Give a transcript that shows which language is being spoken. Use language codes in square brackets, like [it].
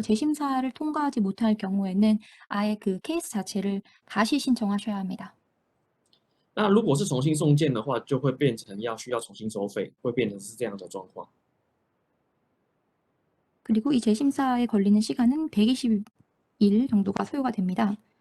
[ko] 재심사를 통과하지 못할 경우에는 아예 그 케이스 자체를 다시 신청하셔야 합니다. [zh] 那如果是重新送件的话，就会变成需要重新收费，会变成是这样的状况。 [ko] 그리고 이 재심사에 걸리는 시간은 120일 정도가 소요가 됩니다.